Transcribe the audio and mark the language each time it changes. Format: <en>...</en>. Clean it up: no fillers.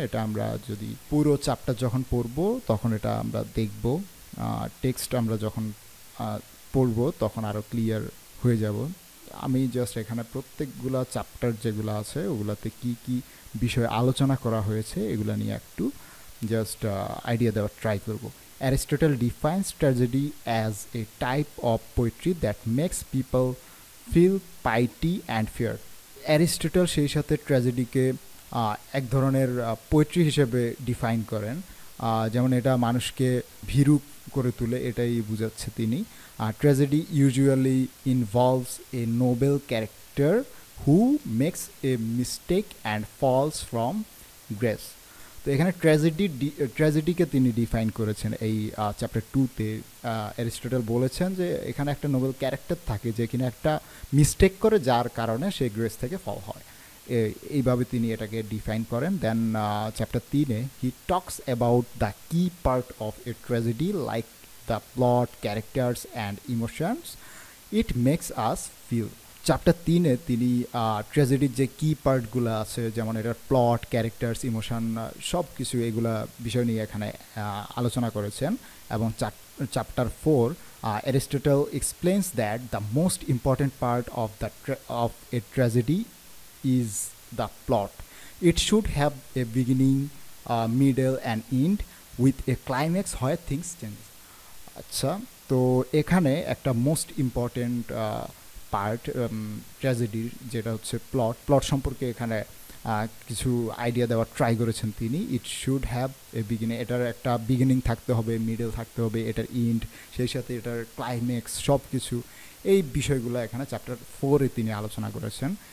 <bn>এটা আমরা যদি পুরো চ্যাপ্টার যখন পড়বো তখন এটা আমরা দেখব, টেক্সট আমরা যখন পড়বো তখন আরও ক্লিয়ার হয়ে যাব। আমি জাস্ট এখানে প্রত্যেকগুলা চ্যাপ্টার যেগুলো আছে ওগুলাতে কি কি বিষয়ে আলোচনা করা হয়েছে এগুলো নিয়ে একটু জাস্ট আইডিয়া দেওয়ার ট্রাই করব।</bn> <en>Aristotle defines tragedy as a type of poetry that makes people feel piety and fear.</en> <bn>Aristotle সেই সাথে ট্র্যাজেডিকে এক ধরনের পোয়েট্রি হিসেবে ডিফাইন করেন, যেমন এটা মানুষকে ভীরু করে তুলে, এটাই বুঝাচ্ছে তিনি।</bn> <en>Tragedy usually involves a noble character who makes a mistake and falls from grace.</en> <bn>তো এখানে ট্র্যাজেডিকে তিনি ডিফাইন করেছেন এই চ্যাপ্টার 2-তে। অ্যারিস্টটল বলেছেন যে এখানে একটা নোবেল ক্যারেক্টার থাকে যে কিনা একটা মিস্টেক করে যার কারণে সে গ্রেস থেকে ফল হয়, এইভাবে তিনি এটাকে ডিফাইন করেন।</bn> <en>Then chapter 3-এ he talks about the key part of a tragedy like the plot, characters and emotions it makes us feel.</en> <bn>Chapter 3-এ তিনি ট্র্যাজেডির যে কি পার্টগুলো আছে, যেমন এটার প্লট, ক্যারেক্টার্স, ইমোশন, সব কিছু এগুলা বিষয় নিয়ে এখানে আলোচনা করেছেন। এবং chapter 4</bn> <en>Aristotle explains that the most important part of a tragedy is the plot. It should have a beginning, middle and end with a climax where things change.</en> <bn>আচ্ছা, তো এখানে একটা মোস্ট ইম্পর্টেন্ট পার্ট ট্র্যাজেডির যেটা হচ্ছে plot সম্পর্কে এখানে কিছু idea দেওয়ার ট্রাই করেছেন তিনি।</bn> <en>it should have a beginning,</en> <bn>এটার একটা বিগিনিং থাকতে হবে, মিডল থাকতে হবে, এটার এন্ড, সেই সাথে এটার ক্লাইম্যাক্স, সব কিছু এই বিষয়গুলো এখানে চ্যাপ্টার 4-এ তিনি আলোচনা করেছেন।</bn>